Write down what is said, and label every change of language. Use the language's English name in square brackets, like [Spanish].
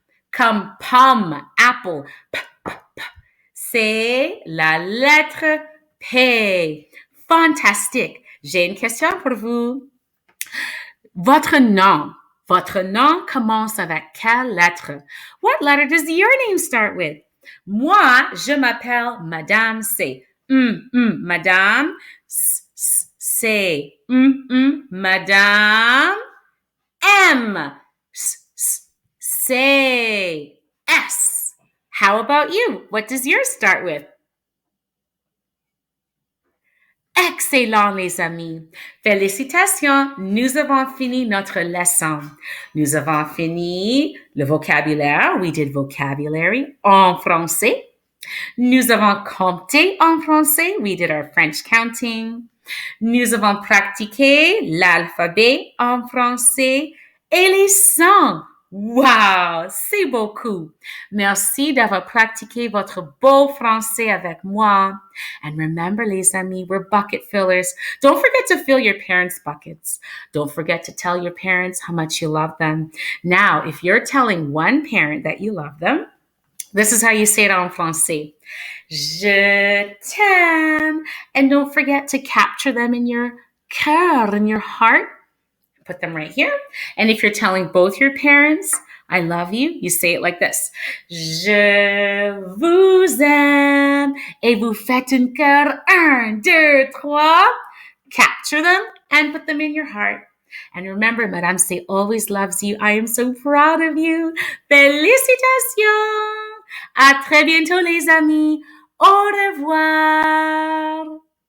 [French] Comme pomme, apple. C'est la lettre P. Fantastique. J'ai une question pour vous. Votre nom commence avec quelle lettre? [English] What letter does your name start with? [French] Moi, je m'appelle Mme Sey. Madame Sey. [English] Madame M. Say. S. How about you? What does yours start with? [French] Excellent, les amis. Félicitations, nous avons fini notre leçon. Nous avons fini le vocabulaire. [English] We did vocabulary [French] en français. Nous avons compté en français. [English] We did our French counting. [French] Nous avons pratiqué l'alphabet en français et les sons. Wow, c'est beaucoup. Merci d'avoir pratiqué votre beau français avec moi. [English] And remember, [French] les amis, [English] we're bucket fillers. Don't forget to fill your parents' buckets. Don't forget to tell your parents how much you love them. Now, if you're telling one parent that you love them, this is how you say it [French] en français. Je t'aime. [English] And don't forget to capture them in your cœur, in your heart. Put them right here. And if you're telling both your parents, I love you, you say it like this. [French] Je vous aime. Et vous faites un cœur. 1, 2, 3. [English] Capture them and put them in your heart. And remember, Mme Sey always loves you. I am so proud of you. [French] Félicitations. À très bientôt, les amis. Au revoir.